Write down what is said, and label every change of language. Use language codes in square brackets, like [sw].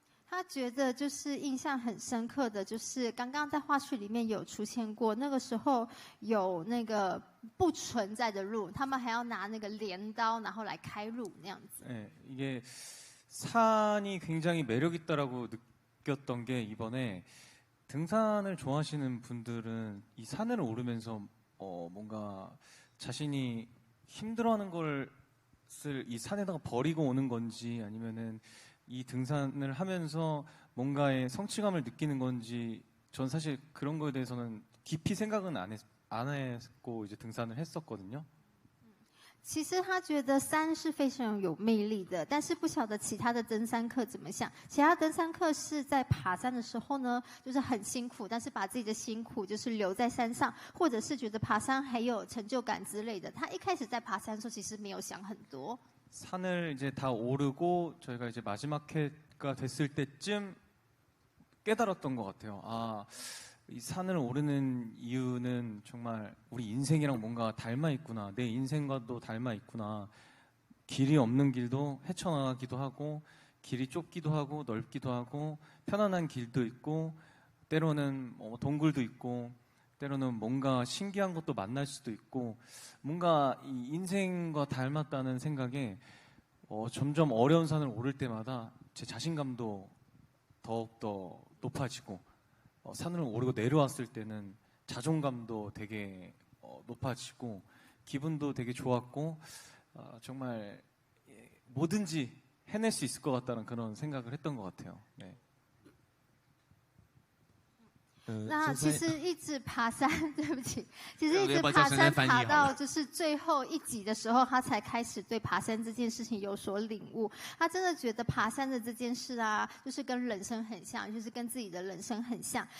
[zh] 他觉得就是印象很深刻的，就是刚刚在花絮里面有出现过，那个时候有那个不存在的路，他们还要拿那个镰刀，然后来开路那样子。 [ko] 네, 이게 산이 굉장히 매력 있다라고 느꼈던 게 이번에 등산을 좋아하시는 분들은 이 산을 오르면서 뭔가 자신이 힘들어하는 것을 이 산에다가 버리고 오는 건지 아니면은 이 등산을 하면서 뭔가의 성취감을 느끼는 건지 전 사실 그런 거에 대해서는 깊이 생각은 안 했고 이제 등산을 했었거든요. [zh] 其实他觉得山是非常有魅力的，但是不晓得其他的登山客怎么想。其他登山客是在爬山的时候呢，就是很辛苦，但是把自己的辛苦就是留在山上，或者是觉得爬山还有成就感之类的。他一开始在爬山的时候，其实没有想很多。 [ko] 산을 이제 다 오르고 저희가 이제 마지막 회가 됐을 때쯤 깨달았던 것 같아요. 이 산을 오르는 이유는 정말 우리 인생이랑 뭔가 닮아 있구나. 내 인생과도 닮아 있구나. 길이 없는 길도 헤쳐나가기도 하고 길이 좁기도 하고 넓기도 하고 편안한 길도 있고 때로는 동굴도 있고 때로는 뭔가 신기한 것도 만날 수도 있고 뭔가 이 인생과 닮았다는 생각에 점점 어려운 산을 오를 때마다 제 자신감도 더욱더 높아지고 산을 오르고 내려왔을 때는 자존감도 되게 높아지고 기분도 되게 좋았고 정말 뭐든지 해낼 수 있을 것 같다는 그런 생각을 했던 것 같아요. 네. [zh] 那其实一直爬山，对不起，其实一直爬山爬到就是最后一集的时候，他才开始对爬山这件事情有所领悟。他真的觉得爬山的这件事啊，就是跟人生很像，就是跟自己的人生很像。